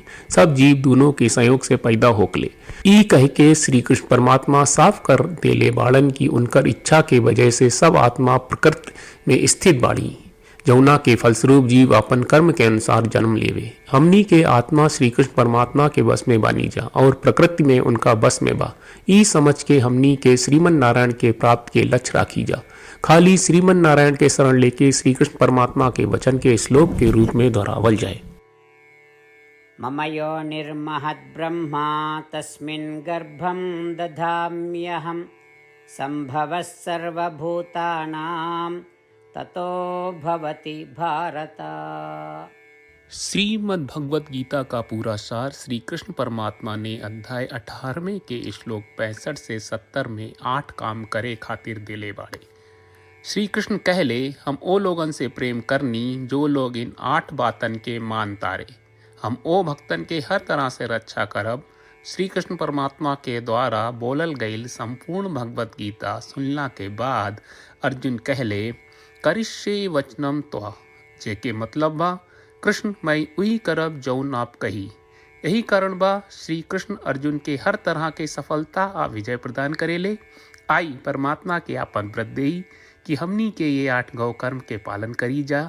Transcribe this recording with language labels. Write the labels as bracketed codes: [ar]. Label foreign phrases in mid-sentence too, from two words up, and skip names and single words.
[bho] सब जीव दोनों के संयोग से पैदा होकले। ई कह के श्री कृष्ण परमात्मा साफ कर देले बाड़न की उनकर इच्छा के वजह से सब आत्मा प्रकृति में स्थित बाड़ी, जौना के फलस्वरूप जीव अपन कर्म के अनुसार जन्म लेवे। हमनी के आत्मा श्री कृष्ण परमात्मा के बस में बानी जा और प्रकृति में उनका बस में बा। ई समझ के हमनी के श्रीमन नारायण के प्राप्त के लक्ष्य राखी जा। खाली श्रीमन नारायण के शरण लेके श्री कृष्ण परमात्मा के वचन के श्लोक के रूप में दोहरावल जाए। [sa] मम योनिर्महद्ब्रह्मा तस्मिन् गर्भं दधाम्यहं सम्भवः सर्वभूतानां ततो भवति भारत। [bho] श्रीमद् भगवत गीता का पूरा सार श्री कृष्ण परमात्मा ने अध्याय 18वें के श्लोक 65 से 70 में 8 काम करे खातिर दिले बाड़े। श्री कृष्ण कहले, हम ओ लोगन से प्रेम करनी जो लोग इन 8 बातन के मान तारे। हम ओ भक्तन के हर तरह से रक्षा करब। श्री कृष्ण परमात्मा के द्वारा बोलल गईल संपूर्ण भगवत गीता सुनला के बाद अर्जुन कहले, [sa] करिष्ये वचनम त्वा, [bho] जेके मतलब बा कृष्ण मैं उही करब जौन आप कही। यही कारण बा श्री कृष्ण अर्जुन के हर तरह के सफलता आ विजय प्रदान करेले। आई परमात्मा के आपन व्रत देई कि हमनी के ये 8 गौ कर्म के पालन करी जा।